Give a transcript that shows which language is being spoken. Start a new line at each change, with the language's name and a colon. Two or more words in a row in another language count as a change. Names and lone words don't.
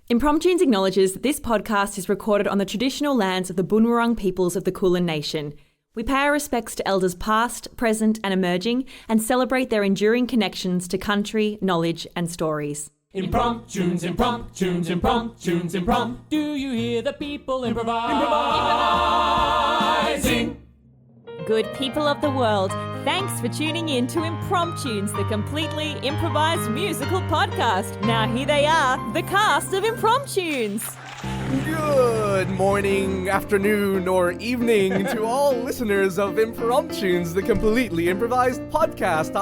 English: Impromptunes acknowledges that this podcast is recorded on the traditional lands of the Bunurong peoples of the Kulin Nation. We pay our respects to elders past, present and emerging and celebrate their enduring connections to country, knowledge and stories. Impromptunes, impromptunes, impromptunes, imprompt. Do you hear the people improvising? Good people of the world, thanks for tuning in to Impromptunes, the completely improvised musical podcast. Now here they are, the cast of Impromptunes. Good morning, afternoon, or evening to all listeners of Impromptunes, the completely improvised podcast.